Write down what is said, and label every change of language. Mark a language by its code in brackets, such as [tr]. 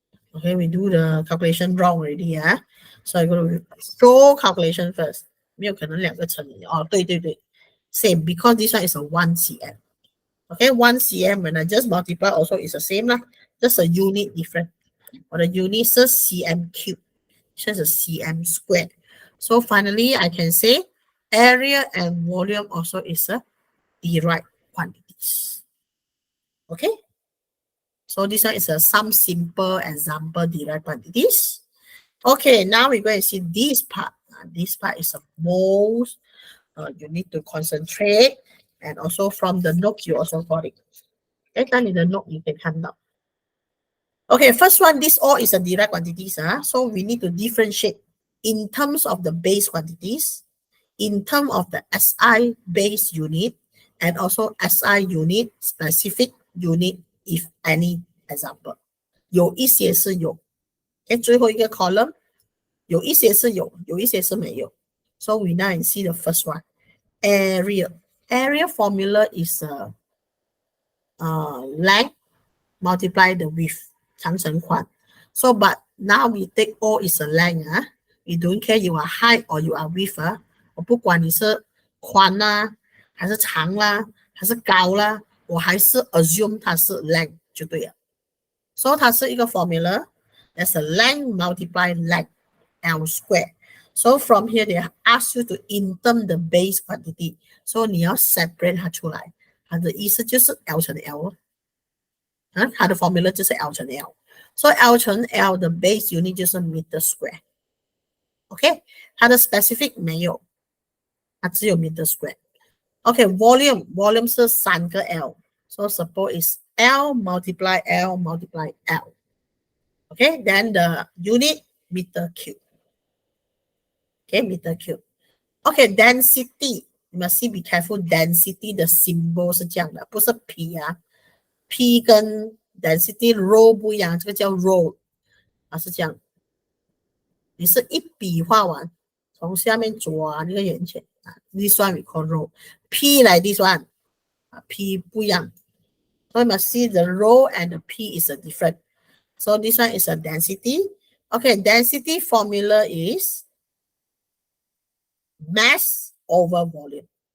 [en] Okay, we do the calculation wrong already, yeah. So I go to show calculation first. [zh] 没有可能两个乘以哦，对对对 [en] ，same because this one is a 1 cm. Okay, 1 cm when I just multiply also is the same lah. Just a unit different. Or the unit is cm cube. Just a cm squared. So finally, I can say area and volume also is a derived quantities. Okay. So this one is some simple example derived quantities. Okay, now we're going to see this part. This part is the most you need to concentrate, and also from the note you also got it. Okay, then in the note you can hand out. Okay, first one, this all is a derived quantities. So we need to differentiate in terms of the base quantities, in terms of the SI base unit, and also SI unit specific unit if any example. [zh] 有一些是有。 Okay, 最后一个 column 有一些是有，有一些是没有。 [en] So we now see the first one. Area. Area formula is length multiply the width 长乘宽。 So but now we take all is a length. We don't care you are height or you are width. [zh] 我不管你是宽啦，还是长啦，还是高啦，我还是 assume 它是 length 就对了。 [en] So [zh] 它是一个 [en] formula. That's a length multiply length L square. So from here they ask you to in term the base quantity. [zh] So 你要 separate 它出来，它的意思就是 L 乘 L。它的 formula 就是 L 乘 L。 So L 乘 L 的 base unit 就是 meter square。 OK， 它的 specific 没有，它只有 meter square。 [en] OK， volume [zh] 是3个 [en] L。 So suppose is L multiply L multiply L. Okay, then the unit meter cube. Okay, meter cube. Okay, density. You must see be careful. [zh] Density 的 symbol 是这样的，不是 P 啊 ，P 跟 density row 不一样，这个叫 row 啊，是这样。你是一笔画完，从下面抓那个圆圈啊 ， [en] this one we call row. P 来 this one 啊 ， [zh] P 不一样。 [en] So you must see the row and the P is a different. So this one is a density. Okay, density formula is mass over volume.